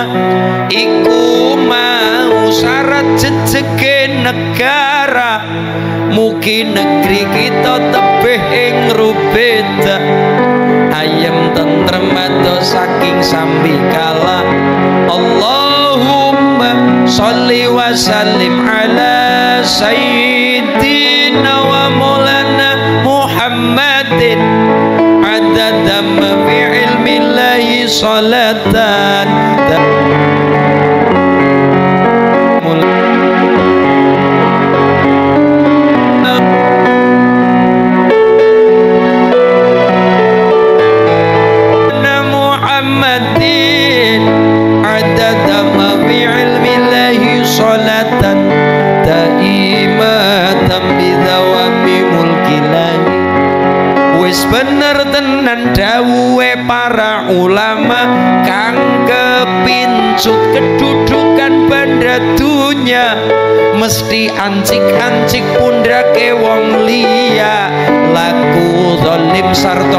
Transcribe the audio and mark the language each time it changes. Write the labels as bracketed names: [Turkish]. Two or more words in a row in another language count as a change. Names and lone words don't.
[Javanese] Iku mau syarat jejege negara, mugi negeri kita tebih ing rubeda, ayem tentrem adoh saking sambikala. [Arabic] اللهم صل وسلم على سيدنا ومولانا محمد عدد ما في علم الله صلاة محمد عدد ما في علم الله صلاة دائمة بدوام ملك الله. [Javanese] Wis bener tenan dawuhe para ulama kang kepincut kedudukan banda dunya dunya mesti ancik-ancik pundrake wong liya laku zalim sarta